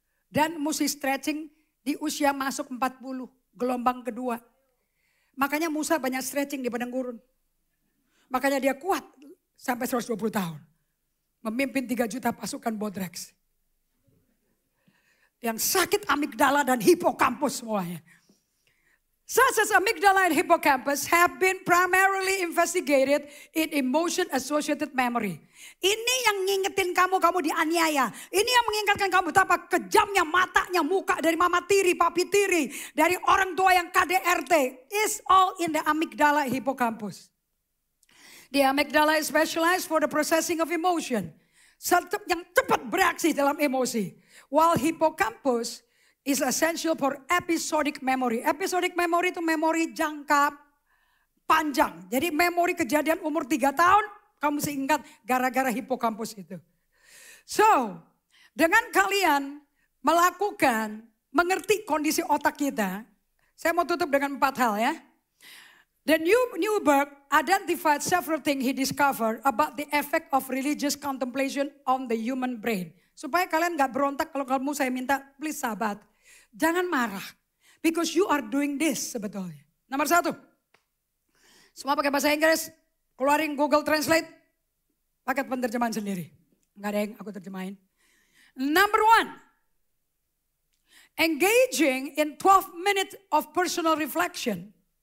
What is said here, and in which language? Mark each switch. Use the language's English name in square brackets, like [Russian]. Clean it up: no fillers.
[Indonesian] Dan mesti stretching di usia masuk 40, gelombang kedua. Makanya Musa banyak stretching di padang gurun. Makanya dia kuat sampai 120 tahun. Memimpin 3 juta pasukan Bodrex. Yang sakit amigdala dan hipokampus semuanya. [English] Such as amygdala and hippocampus have been primarily investigated in emotion-associated memory. [Indonesian] Ini yang ngingetin kamu dianiaya. Ini yang mengingatkan kamu betapa kejamnya matanya, muka dari mama tiri, papi tiri, dari orang tua yang KDRT. [English] Is all in the amygdala hippocampus. The amygdala is specialized for the processing of emotion. [Indonesian] Yang cepat bereaksi dalam emosi. [English] While hippocampus is essential for episodic memory. [Indonesian] Episodic memory itu memori jangka panjang. Jadi memori kejadian umur 3 tahun, kamu mesti ingat gara-gara hipokampus itu. So, dengan kalian melakukan, mengerti kondisi otak kita, saya mau tutup dengan 4 hal ya. [English] The Newberg identified several things he discovered about the effect of religious contemplation on the human brain. [Indonesian] Supaya kalian gak berontak kalau kamu saya minta, please sahabat. Jangan marah. [English] Because you are doing this [Indonesian] sebetulnya. Nomor 1. Semua pakai bahasa Inggris. Keluarin Google Translate. Pakai penerjemahan sendiri. Enggak ada yang aku terjemahin. [English] Number 1. Engaging in 12 minutes of personal reflection.